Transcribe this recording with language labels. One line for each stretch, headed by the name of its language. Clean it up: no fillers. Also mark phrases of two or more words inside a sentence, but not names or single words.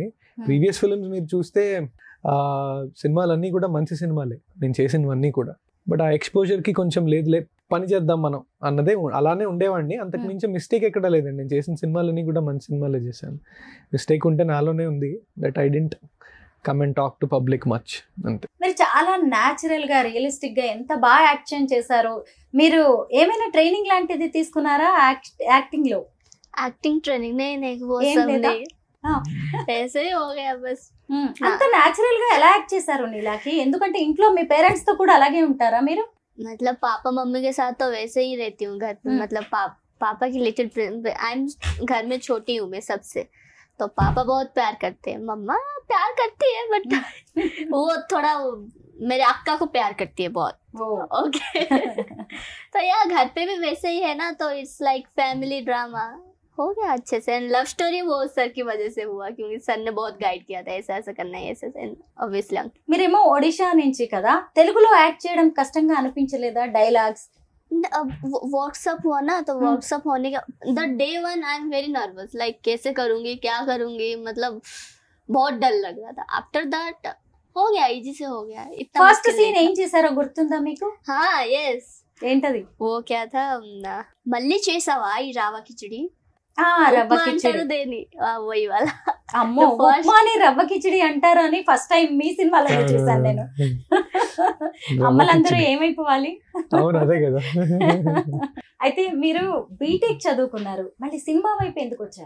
Telugu: ప్రీవియస్ ఫిల్మ్స్ మీరు చూస్తే సినిమాలన్నీ కూడా మంచి సినిమాలే నేను చేసినవన్నీ కూడా. బట్ ఆ ఎక్స్పోజర్కి కొంచెం లేదులే, పని చేద్దాం మనం అన్నదే అలానే ఉండేవాడిని. అంతకు మించి మిస్టేక్ ఎక్కడ లేదండి. నేను చేసిన సినిమాలన్నీ కూడా మంచి సినిమాలే చేశాను. మిస్టేక్ ఉంటే నాలోనే ఉంది,
English: that I don't come and talk to public much,
Telugu: అంతే. మీరు చాలా న్యాచురల్ గా, రియలిస్టిక్ గా ఎంత బాగా యాక్షన్ చేశారు. మీరు ఏమైనా ట్రైనింగ్ లాంటిది తీసుకున్నారా యాక్టింగ్ లో?
English: acting training
Hindi: नहीं वो सब नहीं, ऐसे ही हो गया बस.
Telugu: అంత న్యాచురల్ గా ఎలా యాక్ట్ చేశారు నీలాకి? ఎందుకంటే ఇంట్లో మీ పేరెంట్స్ తో కూడా అలాగే ఉంటారా మీరు?
Hindi: मतलब पापा मम्मी के साथ तो वैसे ही रहती हूँ घर पे. मतलब पापा की
English: little I am
Hindi: घर में छोटी हूँ मैं सबसे, तो पापा बहुत प्यार करते हैं. मम्मा प्यार करती है बट वो थोड़ा मेरे अक्का को प्यार करती है बहुत. ओके. तो यार घर पे भी वैसे ही है ना, तो
English: it's like family drama
Hindi: हो गया अच्छे से.
English: and love story
Hindi: वो सर की वजह से हुआ, क्योंकि सर ने बहुत गाइड किया था, ऐसा ऐसा करना है, ऐसे ऑब्वियसली.
Telugu: మీరేమో ఒడిషా నుంచి కదా, తెలుగులో యాక్ట్ చేయడం కష్టంగా అనిపించలేదా? డైలాగ్స్
Hindi: व्हाट्सअप हुआ ना, तो व्हाट्सअप होने का
English: the day 1 I am very nervous,
Hindi: लाइक कैसे करूंगी, क्या करूंगी, मतलब बहुत डर लग रहा था.
English: after that
Hindi: हो गया, इजी से हो गया. इतना
Telugu: ఫస్ట్ సీన్ ఏం చేశారో గుర్తుందా మీకు?
Hindi: हाँ यस.
Telugu: ఏంటది?
Hindi: वो क्या था,
Telugu: మళ్ళీ చేసావా ఈ రావా కిచడి? రవ్వ కిచడి దేని వై వాలా. అమ్మో, ఉప్మాని రవ్వ కిచడి అంటారు అని ఫస్ట్ టైం మీ సినిమాలో చూసాను నేను. అమ్మలందరూ ఏమైపోవాలి. అవును, అదే కదా. అయితే మీరు బీటెక్ చదువుకున్నారు, మళ్ళీ సినిమా వైపు ఎందుకు వచ్చారు?